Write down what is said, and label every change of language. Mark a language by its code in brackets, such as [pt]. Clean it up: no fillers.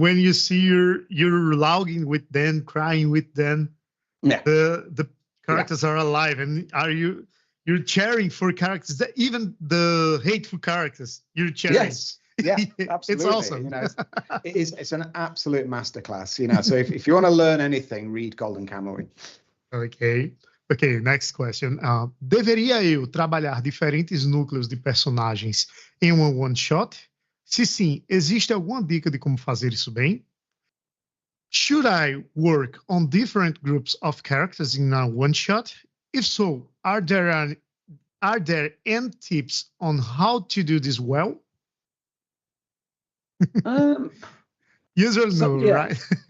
[en] And when you see you're logging with them, crying with them, the characters are alive, and you're cheering for characters, that even the hateful characters you're cheering. Yes. Yeah, absolutely. It's awesome. It's an absolute masterclass. So if you want to learn anything, read Golden Kamuy. Ok, next question. [pt] Deveria eu trabalhar diferentes núcleos de personagens em uma one-shot? Se sim, existe alguma dica de como fazer isso bem? [en] Should I work on different groups of characters in a one-shot? If so, are there any tips on how to do this well? Yes or no, right?